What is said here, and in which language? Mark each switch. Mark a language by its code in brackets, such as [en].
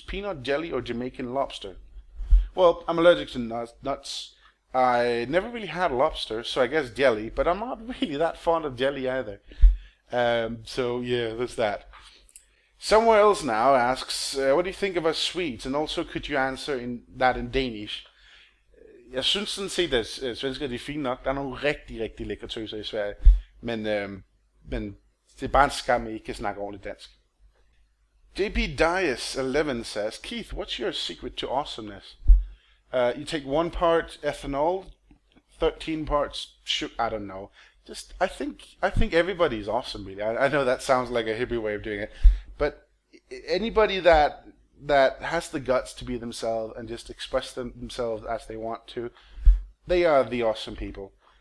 [en] Peanut jelly or Jamaican lobster?" Well, I'm allergic to nuts. I never really had lobster, so I guess jelly, but I'm not really that fond of jelly either. So yeah, there's that. Somewhere else now asks, "What do you think of us Swedes? And also, could you answer that in Danish?" [da] Jeg synes sådan set, at svensker er fint nok. Der er nogle rigtig lækre tøser i Sverige. Men det er bare en skam, at I ikke kan snakke ordentligt dansk. [en] JP Dias 11 says, "Keith, what's your secret to awesomeness?" You take 1 part ethanol, 13 parts sugar. I don't know. Just I think everybody's awesome, really. I know that sounds like a hippie way of doing it, but anybody that has the guts to be themselves and just express themselves as they want to, they are the awesome people.